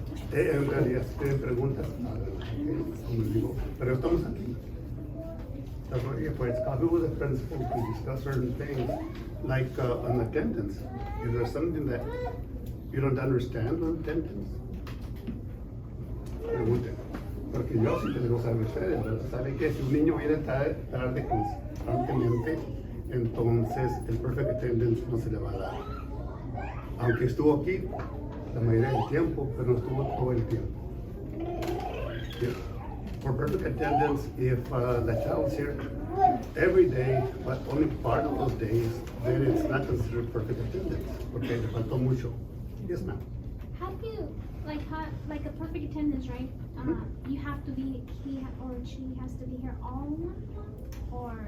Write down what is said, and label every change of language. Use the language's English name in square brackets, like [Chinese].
[Spanish] En realidad, si tienen preguntas, como les digo, pero estamos aquí. [English] That's what you're for. It's coffee with the principal to discuss certain things, like on attendance. If there's something that you don't understand on attendance, [Spanish] pregunten. [English] Porque yo sí les digo saber ustedes, ¿verdad? Saben que si un niño viene tarde constantemente, entonces el perfect attendance no se le va a dar. Aunque estuvo aquí la mayoría del tiempo, pero no estuvo todo el tiempo. Yeah. For perfect attendance, if the child's here every day, but only part of those days, then it's not considered perfect attendance, [Spanish] porque le faltó mucho. [English] Yes, ma'am. How do you, like a perfect attendance, right? You have to be, or she has to be here all month, or?